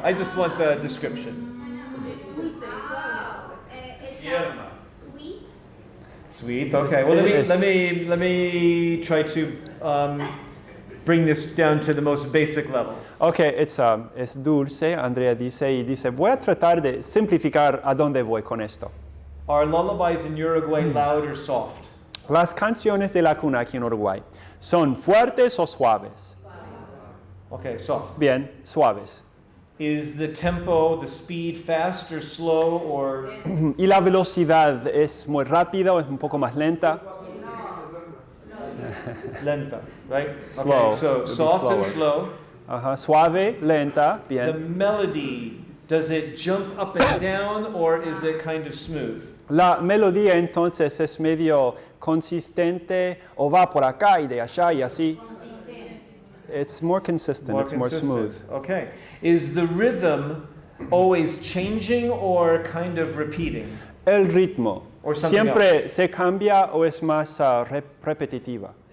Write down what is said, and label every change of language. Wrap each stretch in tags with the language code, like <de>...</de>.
<en>I just want the description. It sounds sweet. Sweet. Okay. Well, let me try to bring this down to the most basic level.</en> <es>Ok, es dulce, Andrea dice, voy a tratar de simplificar a dónde voy con esto.</es> <en>Are lullabies in Uruguay loud or soft?</en> <es>Las canciones de la cuna aquí en Uruguay, ¿son fuertes o suaves?</es> <en>Okay, soft.</en> <es>Bien, suaves.</es> <en>Is the tempo, the speed, fast or slow or?</en> <es>¿Y la velocidad es muy rápida o es un poco más lenta? Lenta, right?</es> <en>Slow. Okay, so It'd be soft and slow.</en> <es>Ajá, suave, lenta,</es> <en>The</en> <es>bien.</es> <en>melody, does it jump up and down or is it kind of smooth?</en> <es>La melodía entonces es medio consistente o va por acá y de allá y así.</es> <en>It's more consistent, it's more smooth. Okay. Is the rhythm always changing or kind of repeating?</en> <es>El ritmo,</es> <en>Or something</en> <es>¿siempre se cambia o es más repetitivo?</es>